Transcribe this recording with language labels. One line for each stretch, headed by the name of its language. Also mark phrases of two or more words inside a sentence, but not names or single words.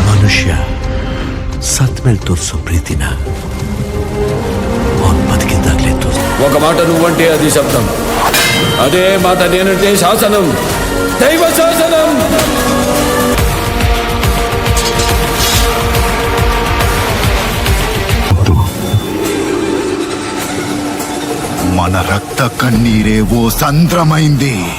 Kannada: ಮನುಷ್ಯ ಸತ್ ಮೇಲೆ ತೋರಿಸೋ ಪ್ರೀತಿನ ಅವನು ಬದುಕಿದ್ದಾಗಲೇ ತೋರಿಸ.
Telugu: ఒక మాట నువ్వంటే అది శబ్దం, అదే మాట నేనంటే శాసనం, దైవ శాసనం. మన రక్త కన్నీరే ఓ సంద్రమైంది.